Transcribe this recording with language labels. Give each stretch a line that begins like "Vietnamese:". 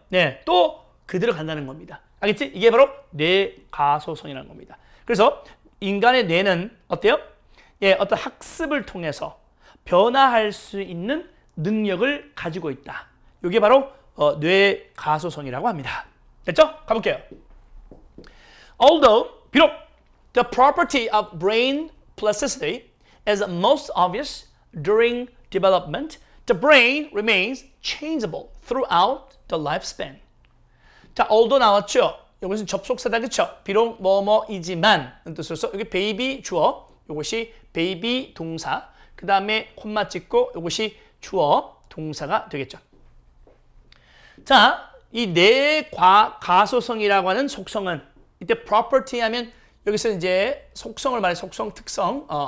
Korean: 네, 또 그대로 간다는 겁니다. 알겠지? 이게 바로 뇌가소성이라는 겁니다. 그래서 인간의 뇌는 어때요? 예, 어떤 학습을 통해서 변화할 수 있는 능력을 가지고 있다. 이게 바로 뇌가소성이라고 합니다. 됐죠? 가볼게요.
English: Although,
Korean: 비록
English: the property of brain plasticity is most obvious during development, the brain remains changeable throughout the lifespan.
Korean: 자, although 나왔죠? 이것은 접속사다, 그쵸? 비록 뭐뭐이지만 뜻으로서 여기 baby 주어, 이것이 baby 동사, 그 다음에 콤마 찍고 이것이 주어 동사가 되겠죠. 자, 이 뇌가소성이라고 하는 속성은 이때 property 하면 여기서 이제 속성을 말해 속성, 특성.